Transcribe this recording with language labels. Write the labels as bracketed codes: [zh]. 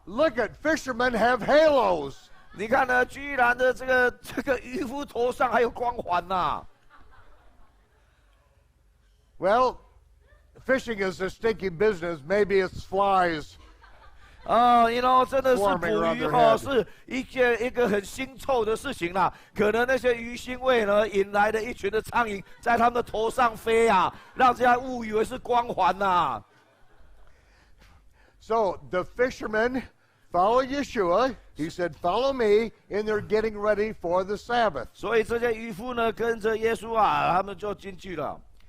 [en] Look at fishermen have halos. [zh] 你看呢，居然的这个渔夫头上还有光环呐。 [en] Well, fishing is a stinky business. Maybe it's flies. [zh] 真的是捕鱼是一个很腥臭的事情啦。可能那些鱼腥味呢，引来了一群的苍蝇在他们的头上飞啊，让这样误以为是光环呐。 [en] So the fishermen follow Yeshua. He said, "Follow me," and they're getting ready for the Sabbath. [zh] 所以这些渔夫呢，跟着耶稣啊，他们就进去了。